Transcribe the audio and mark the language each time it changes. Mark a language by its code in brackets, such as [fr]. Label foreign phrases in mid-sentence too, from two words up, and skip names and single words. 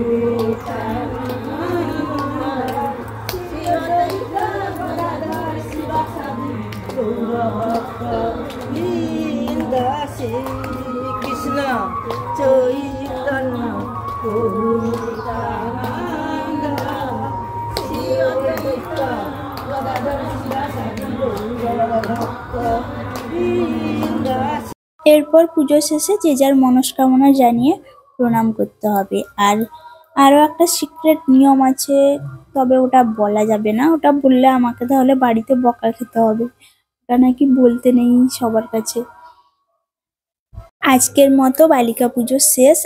[bn] Nityananda, Shri Advaita Gadadhar Sivasadi, Gaura Vrinda Shri Krishna Chaitanya Prabhu Nityananda, Shri Advaita Gadadhar Sivasadi, Gaura Vrinda। এরপর পুজো শেষে যে যার মনস্কামনা জানিয়ে প্রণাম করতে হবে। আর আরো একটা সিক্রেট নিয়ম আছে, তবে ওটা বলা যাবে না। ওটা বললে আমাকে তাহলে বাড়িতে বকা খেতে হবে। ওটা নাকি বলতে নেই সবার কাছে। আজকের মতো বালিকা পুজো শেষ।